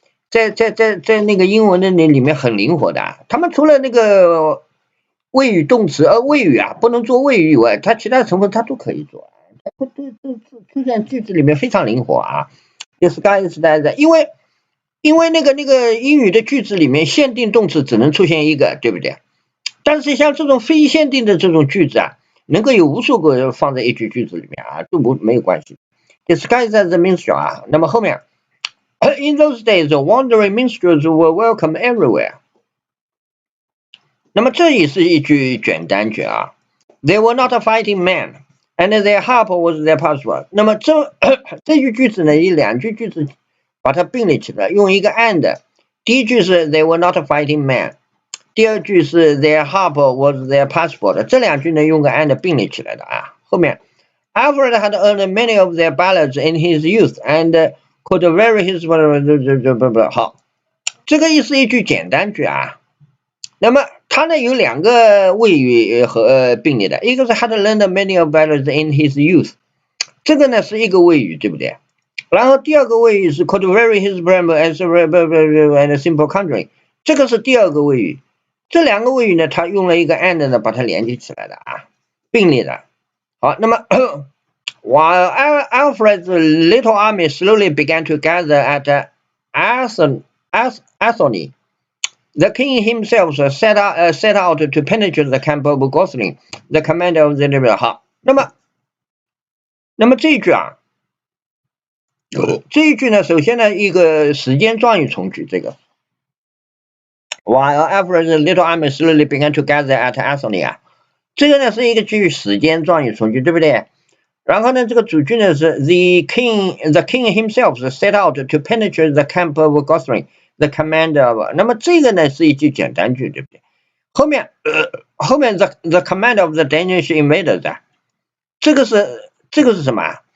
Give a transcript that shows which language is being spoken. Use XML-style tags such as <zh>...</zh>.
<zh>在那个英文的里面很灵活的，他们除了那个谓语动词谓语啊不能做谓语以外，它其他成分它都可以做，它都出现句子里面非常灵活啊。</zh> <en>Disguised as，</en> <zh>因为那个英语的句子里面限定动词只能出现一个，对不对？但是像这种非限定的这种句子啊，能够有无数个放在一句句子里面啊，都没有关系。</zh> <en>Disguised as a minstrel</en> <zh>啊，那么后面。</zh> <en>In those days, wandering minstrels were welcome everywhere.</en> <zh>那么这也是一句简单句啊。</zh> <en>They were not fighting men, and their harp was their passport.</en> <zh>那么这句句子呢，以两句句子把它并列起来，用一个 and。第一句是</zh> <en>They were not fighting men，</en> <zh>第二句是</zh> <en>Their harp was their passport。</en> <zh>这两句呢用个 and 并列起来的啊。后面</zh> <en>Alfred had earned many of their ballads in his youth, and could vary his</en> <zh>好，这个是一句简单句啊。那么它呢有两个谓语和并列的，一个是</zh> <en>had learned many of ballads in his youth，</en> <zh>这个呢是一个谓语，对不对？然后第二个谓语是</zh> <en>could vary his program as and simple conjuring，</en> <zh>这个是第二个谓语。这两个谓语呢，它用了一个 and 呢把它连接起来的啊，并列的。好，那么。</zh> <en>While Alfred's little army slowly began to gather at Anthony. The king himself set out to penetrate the camp of Gosling, the commander of the river.</en> <zh>好，那么这一句啊，这一句呢，首先呢，一个时间状语从句，这个</zh> <en>While Alfred's little army slowly began to gather at Anthony</en> <zh>啊，这个呢是一个句时间状语从句，对不对？然后呢，这个主句呢是</zh> <en>the king himself set out to penetrate the camp of Gosling, the commander of。</en> <zh>那么这个呢是一句简单句，对不对？后面</zh> <en>the commander of the Danish invaders</en> <zh>啊，这个是什么？</zh>